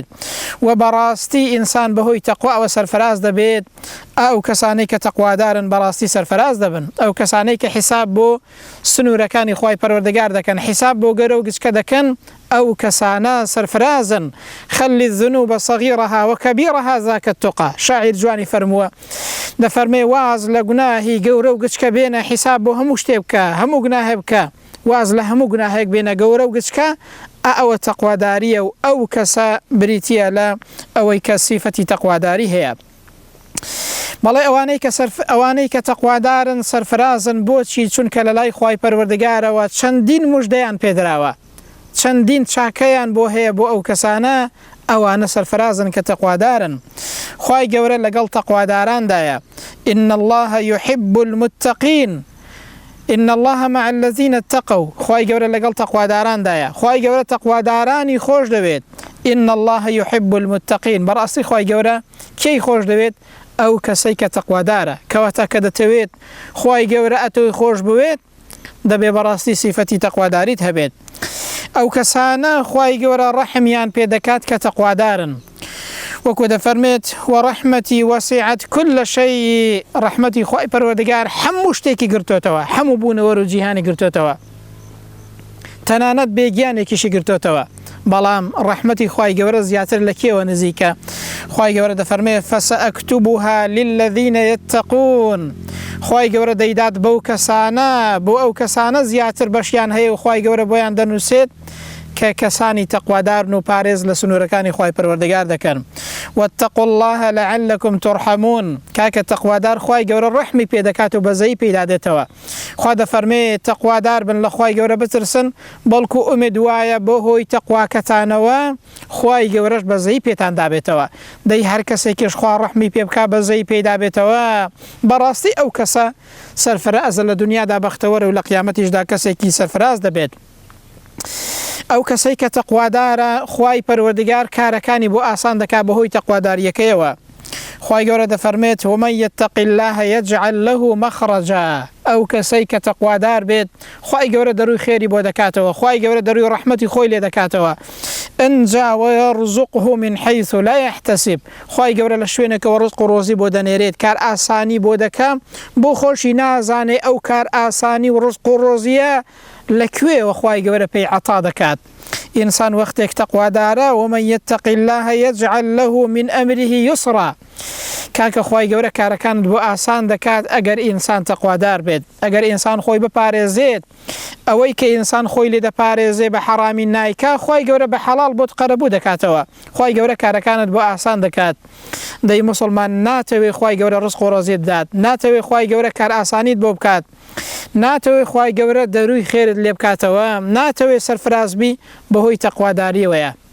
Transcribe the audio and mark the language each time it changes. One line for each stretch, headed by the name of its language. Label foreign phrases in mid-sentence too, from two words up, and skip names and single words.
Central Kurdish: و بەڕاستی ئینسان بەهۆی تەقوا ئەوە سەرفراز دەبێت. ئەو کەسانەی کە تەقوادارن بەڕاستی سەرفراز دەبن. ئەو کەسانەی کە حیساب بۆ سنوورەکانی خوای پەروەردگار دەکەن، حیساب بۆ گەرە و گچکە دەکەن، ئەو کەسانە سەرفرازن.
Arabic: خەلی الذنوب صغيرها وكبيرها ذاك التقى.
Central Kurdish: شاعر جوانی فەرمووە، دەفەرمێ واز لە گوناهی گەورە و گچکە بێنە، حیساب بۆ هەموو شتێ بکە، هەموو گوناهێ بکە، واز لە هەموو گوناهێک بێنە گەورە و گچکە، ئەوە تەقواداریە و ئەو کەسە بریتیە لە ئەوەی کە سیفەتی تەقواداری هەیە. بەڵێ ئەوانەی کە تەقوادارن سەرفرازن، بۆچی؟ چونکە لە لای خوای پەروەردگارەوە چەندین موژدەیان پێدراوە، چەندین چاکەیان بۆ هەیە بۆ ئەو کەسانە، ئەوانە سەرفرازن کە تەقوادارن. خوای گەورە لەگەڵ تەقواداراندایە.
Arabic: إن الله يحب المتقين، إن الله مع الذين اتقوا.
Central Kurdish: خوای گەورە لەگەڵ تەقواداراندایە، خوای گەورە تەقوادارانی خۆش دەوێت.
Arabic: إن الله يحب المتقين،
Central Kurdish: بەڕاستی خوای گەورە کێی خۆش دەوێت؟ ئەو کەسەی کە تەقوادارە، کەواتە کە دەتەوێت خوای گەورە ئەتۆی خۆش بوێت، دەبێ بەڕاستی سیفەتی تەقواداریت هەبێت. ئەو کەسانە خوای گەورە ڕەحمیان پێدەکات کە تەقوادارن. وەکو دەفەرمێت
Arabic: وەڕەحمەتی وەسیعەت كل شەیء،
Central Kurdish: ڕەحمەتی خوای پەروەردگار هەموو شتێکی گرتوتەوە، هەموو بوونەوە و جیهانی گرتوتەوە، تەنانەت بێگیانێکیشی گرتوتەوە. بەڵام ڕەحمەتی خوای گەورە زیاتر لە کێوە نزیکە؟ خوای گەورە دەفەرمێت
Arabic: فسأكتبها للذين يتقون،
Central Kurdish: خوای گەورە دەیدات بەو کەسانە، بۆ ئەو کەسانە زیاتر بەشیان هەیە و خوای گەورە بۆیان دەنووسێت کە کەسانی تەقوادارن و پارێز لە سنوورەکانی خوای پەروەردگار دەکەن.
Arabic: واتقوا الله لعلكم ترحمون،
Central Kurdish: کاکە تەقوادار خوای گەورە ڕەحمی پێ دەکات و بەزەی پێدا دێتەوە. خوا دەفەرمێ تەقوادار بن، لە خوای گەورە بترسن، بەڵکو ئومێدوایە بۆ هۆی تەقواکەتانەوە خوای گەورەش بەزەی پێتان دابێتەوە. دەی هەر کەسێکیش خوا ڕەحمی پێ بکا بەزەی پێدا بێتەوە، بەڕاستی ئەو کەسە سەرفرازە لە دنیادا بەختەوەرە و لە قیامەتیشدا کەسێکی سەرفراز دەبێت. ئەو کەسەی کە تەقوادارە خوای پەروەردگار کارەکانی بۆ ئاسان دەکات بەهۆی تەقواداریەکەیەوە. خوای گەورە دەفەرمێت
Arabic: ومن يتق الله يجعل له مخرجا،
Central Kurdish: ئەو کەسەی کە تەقوادار بێت خوای گەورە دەروی خێری بۆ دەکاتەوە، خوای گەورە دەروی ڕەحمەتی خۆی لێ دەکاتەوە. ئەنجا
Arabic: ويرزقه من حيث لا يحتسب،
Central Kurdish: خوای گەورە لە شوێنێکەوە ڕزق و ڕۆزی بۆ دەنێرێت، کار ئاسانی بۆ دەکەم بۆ خۆشی نازانێ ئەو کار ئاسانی و ڕزق و ڕۆزیە لەکوێوە خوای گەورە پێی عەتا دەکات. ئینسان وەختێک تەقوادارە
Arabic: ومن يتق الله يجعل له من أمره يسرا،
Central Kurdish: کاکە خوای گەورە کارەکانت بۆ ئاسان دەکات ئەگەر ئینسان تەقوادار بێت، ئەگەر ئینسان خۆی بپارێزێت. ئەوەی کە ئینسان خۆی لێ دەپارێزێ بە حەرامی نایکا، خوای گەورە بە حەڵال بۆت قەرەبوو دەکاتەوە، خوای گەورە کارەکانت بۆ ئاسان دەکات. دەی موسڵمان ناتەوێ خوای گەورە ڕزق و ڕۆزیت بدات، ناتەوێ خوای گەورە کار ئاسانیت بۆ بکات، ناتەوێ خوای گەورە دەروی خێرت لێ بکاتەوە، ناتەوێ سەرفرازبی بەهۆی تەقواداریەوەیە.